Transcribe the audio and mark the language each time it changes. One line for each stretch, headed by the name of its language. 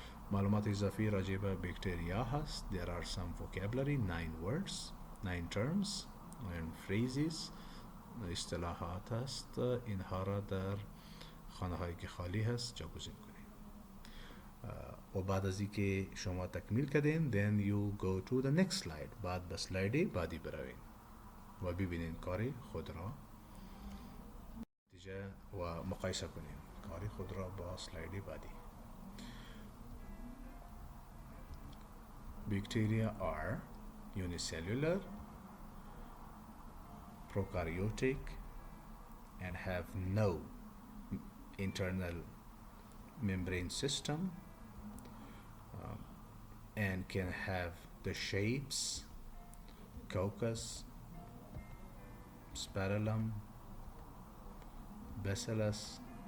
Persian: معلومات اضافی راجع به بکتریا هست.
English: There are some vocabulary, 9 words, 9 terms and phrases.
Persian: اصطلاحات هست، اینها را در خانه هایی که خالی هست جاگزین کنید. و بعد از اینکه شما تکمیل کردین
English: then you go to the next slide.
Persian: بعد به سلاید بعدی بروین و ببینین کار خود را نتیجه و مقایسه کنین کار خود را با سلاید بعدی.
English: Bacteria are unicellular, prokaryotic, and have no internal membrane system, and can have the shapes coccus, spirillum, bacillus.